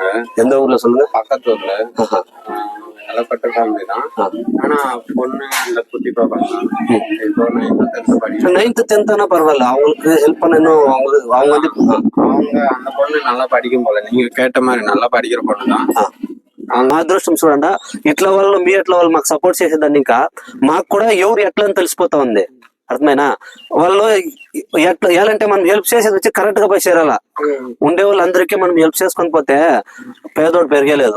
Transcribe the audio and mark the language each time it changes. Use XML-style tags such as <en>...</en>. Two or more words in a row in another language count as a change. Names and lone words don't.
<ta>எந்த ஊர்ல சொல்லுங்க? பக்கத்து ஊர்ல. நலப்பட்ட ஃபேமிலி தான். ஆனா பொண்ணு இந்த குட்டி பாப்பா இப்போ 9th 10th பரவாயில்ல, அவங்களுக்கு ஹெல்ப் பண்ணணும். அவங்க வந்து அந்த பொண்ணு நல்லா படிக்கும் போல. நீங்க கேட்ட மாதிரி நல்லா படிக்கிற பொண்ணு தான்.</ta> <te>మా అదృష్టం చూడండి, ఇట్లా వాళ్ళు మీ ఎట్లా వాళ్ళు మాకు సపోర్ట్ చేసేదాన్ని ఇంకా మాకు కూడా ఎవరు ఎట్లా అని తెలిసిపోతా ఉంది. అర్థమైనా? వాళ్ళు ఎట్లా ఎలాంటే మనం హెల్ప్ చేసేది వచ్చి కరెక్ట్ గా పోయి చేరాల. ఉండే వాళ్ళందరికీ మనం హెల్ప్ చేసుకొని పోతే పేదోడు పెరిగేలేదు.</te>